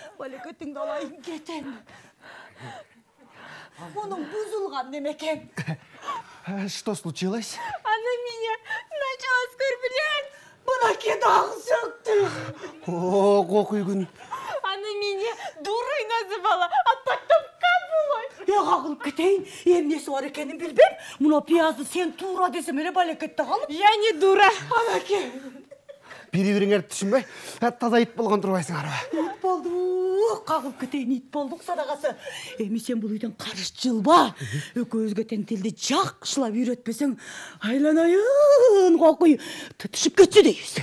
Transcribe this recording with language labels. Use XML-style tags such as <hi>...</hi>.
<ky>Балекетиңди алайын, кетем. Мунун бузулган немекен.</ky> <ru>Что случилось? Она меня начала оскорблять.</ru> <ky>Мынаке дагы сөктү. О, кокуйгун.</ky> <ru>Она меня дурой называла, а потом кобылой.</ru> <ky>Кагылып кетейин. Эмнеси бар экенин билбем. Мына пиязды сен туура десем эле балекетте калып.</ky> <ru>Я не дура.</ru> <ky>Анаке. Бири-бириңерди түшүнбөй, таза ит болгон турбайсыңарбы? Ит болдук. Кагылып кетейин, ит болдук садагасы. Эми сен бул үйдөн карыш жылба. Экөөбүзгө тең тилди жакшылап үйрөтпесең, айланайын кокуй түшүп кетчү дейбиз.</ky>